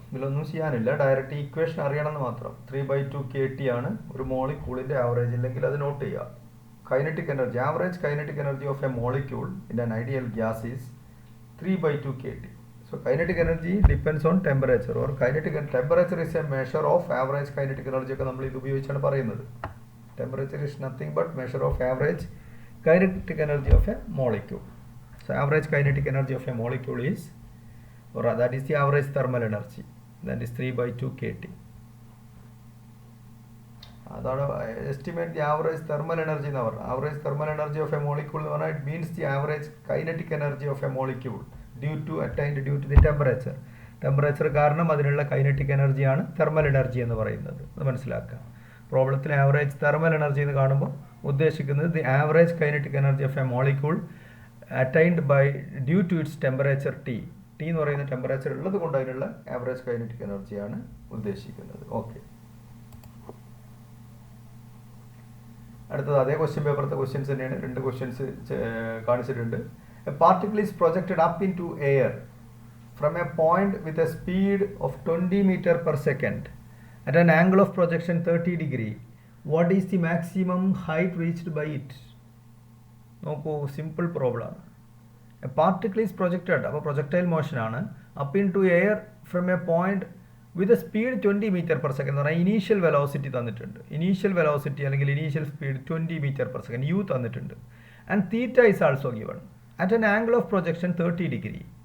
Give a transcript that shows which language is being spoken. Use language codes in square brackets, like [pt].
[ml] ഇതിലൊന്നും ചെയ്യാനില്ല, direct equation അറിയണമെന്ന് മാത്രം. 3/2 kT ആണ് ഒരു മോളിക്യൂളിൻ്റെ ആവറേജ്, ഇല്ലെങ്കിൽ അത് നോട്ട് ചെയ്യുക. [en] Kinetic energy, average kinetic energy of a molecule in an ideal gas is 3/2 kT. So kinetic energy depends on temperature, or kinetic temperature is a measure of average kinetic energy [ml] ഒക്കെ നമ്മൾ ഇത് ഉപയോഗിച്ചാണ് പറയുന്നത്. [en] Temperature is nothing but measure of average kinetic energy of a molecule. So average kinetic energy of a molecule is, or that is the average thermal energy, that is 3/2 kT. [ml] അതാണ് estimate the average thermal energy എന്ന് പറഞ്ഞാൽ. Average thermal energy of A molecule എന്ന് പറഞ്ഞാൽ it means the average kinetic energy of A molecule attained due to the temperature. Temperature കാരണം അതിനുള്ള kinetic എനർജിയാണ് thermal energy എന്ന് പറയുന്നത്. അത് മനസ്സിലാക്കുക. [en] പ്രോബ്ലത്തിൽ average thermal energy [ml] എന്ന് കാണുമ്പോൾ ഉദ്ദേശിക്കുന്നത് [en] The average kinetic energy of a molecule attained by due to its temperature T. [ml] T എന്ന് പറയുന്ന ടെമ്പറേച്ചർ ഉള്ളത് കൊണ്ട് അതിനുള്ള ആവറേജ് കൈനറ്റിക് എനർജിയാണ് ഉദ്ദേശിക്കുന്നത്. ഓക്കെ, അടുത്തത് അതേ ക്വസ്റ്റ്യൻ പേപ്പറത്തെ ക്വസ്റ്റ്യൻസ് തന്നെയാണ്. 2 ക്വസ്റ്റ്യൻസ് കാണിച്ചിട്ടുണ്ട്. [en] A particle is projected up into air from a point with a speed of 20 meter per second at an angle of projection 30 degree. What is the maximum height reached by it? [ml] നോക്കൂ, simple problem ആണ്. [en] a particle is projected, [ml] അപ്പോൾ projectile motion ആണ്, [en] up into air from a point with a speed 20 metre per second [ml] എന്ന് പറഞ്ഞാൽ initial velocity തന്നിട്ടുണ്ട്. Initial velocity അല്ലെങ്കിൽ initial speed 20 metre per second U തന്നിട്ടുണ്ട്. [en] And theta is also given at an angle of projection 30 degree.